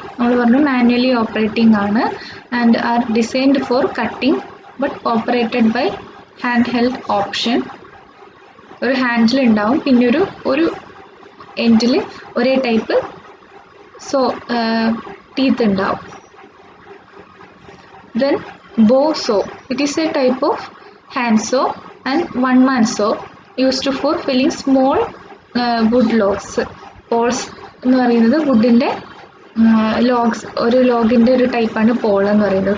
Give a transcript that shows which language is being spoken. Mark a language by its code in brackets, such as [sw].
[ml] നമ്മൾ പറഞ്ഞു manually operating ആണ്, [en] And are designed for cutting but operated by hand held option. [ml] ഒരു handle ഉണ്ടാവും, പിന്നെ ഒരു എൻഡിൽ ഒരേ ടൈപ്പ് സോ teeth ഉണ്ടാവും. [en] Then bow saw. It is a type of hand saw and one man saw used for filling small wood logs. [ml] Poles എന്ന് പറയുന്നത് വുഡിൻ്റെ logs, ഒരു ലോഗിൻ്റെ ഒരു ടൈപ്പാണ് പോൾ എന്ന് പറയുന്നത്.